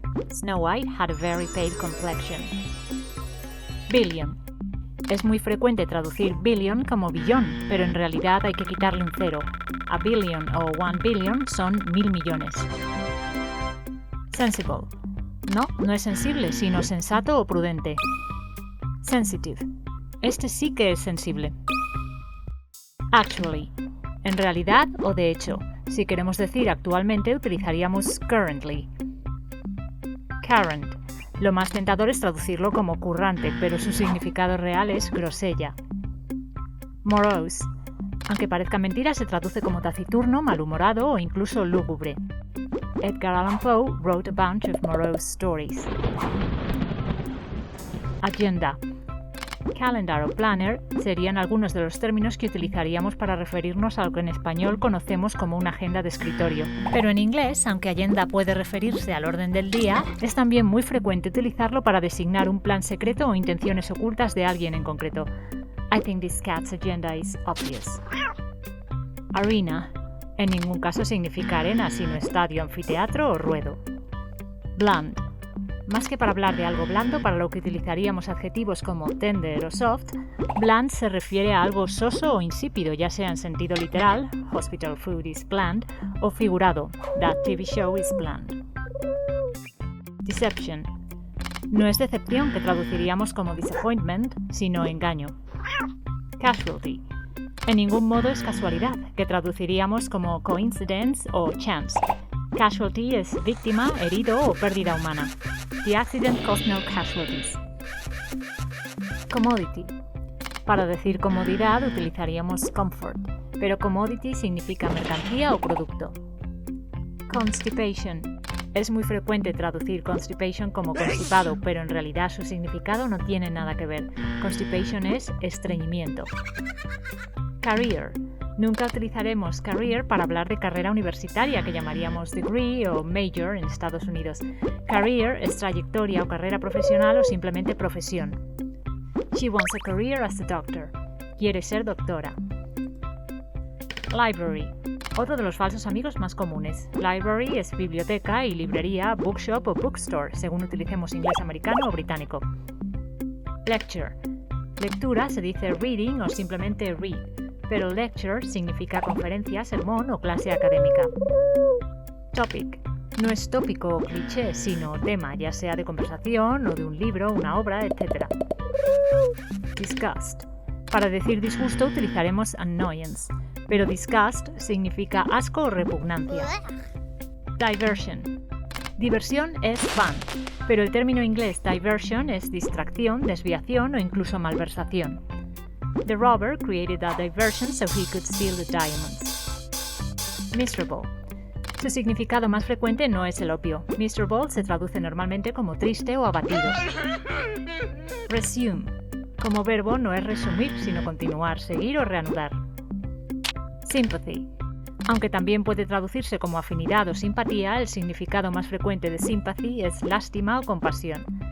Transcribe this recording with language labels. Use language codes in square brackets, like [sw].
[en] Snow White had a very pale complexion. Billion. [es] Es muy frecuente traducir billion como billón, pero en realidad hay que quitarle un cero. A billion o 1 billion son 1000 millones. Sensible. No es sensible, sino sensato o prudente. Sensitive. Este sí que es sensible. Actually. En realidad o de hecho. Si queremos decir actualmente, utilizaríamos currently. Current. Lo más tentador es traducirlo como currante, pero su significado real es grosella. Morose. Aunque parezca mentira, se traduce como taciturno, malhumorado o incluso lúgubre. [en] Edgar Allan Poe wrote a bunch of morose stories. Agenda. [es] Calendar o planner serían algunos de los términos que utilizaríamos para referirnos a lo que en español conocemos como una agenda de escritorio. Pero en inglés, aunque agenda puede referirse al orden del día, es también muy frecuente utilizarlo para designar un plan secreto o intenciones ocultas de alguien en concreto. [en] I think this cat's agenda is obvious. Arena. [es] En ningún caso significa arena, sino estadio, anfiteatro o ruedo. Bland. Más que para hablar de algo blando, para lo que utilizaríamos adjetivos como tender o soft, bland se refiere a algo soso o insípido, ya sea en sentido literal, [en] hospital food is bland, [es] o figurado, [en] that TV show is bland. [es] Deception. No es decepción, que traduciríamos como disappointment, sino engaño. Casualty. En ningún modo es casualidad, que traduciríamos como coincidence o chance. Casualty es víctima, herido o pérdida humana. [en] The accident caused no casualties. Commodity. [es] Para decir comodidad utilizaríamos comfort, pero commodity significa mercancía o producto. Constipation. Es muy frecuente traducir constipation como constipado, pero en realidad su significado no tiene nada que ver. Constipation es estreñimiento. Career. Nunca utilizaremos career para hablar de carrera universitaria, que llamaríamos degree o major en Estados Unidos. Career es trayectoria o carrera profesional o simplemente profesión. [en] She wants a career as a doctor. [es] Quiere ser doctora. Library. Otro de los falsos amigos más comunes. Library es biblioteca y librería, bookshop o bookstore, según utilicemos inglés americano o británico. Lecture. Lectura se dice reading o simplemente read, pero lecture significa conferencia, sermón o clase académica. Topic. No es tópico o cliché, sino tema, ya sea de conversación o de un libro, una obra, etc. Disgust. Para decir disgusto utilizaremos annoyance, pero disgust significa asco o repugnancia. Diversion. Diversión es fun, pero el término inglés diversion es distracción, desviación o incluso malversación. [en] The robber created a diversion so he could steal the diamonds. Miserable. [es] Su significado más frecuente no es el obvio. Miserable se traduce normalmente como triste o abatido. Resume. Como verbo no es resumir, sino continuar, seguir o reanudar. Sympathy. Aunque también puede traducirse como afinidad o simpatía, el significado más frecuente de sympathy es lástima o compasión.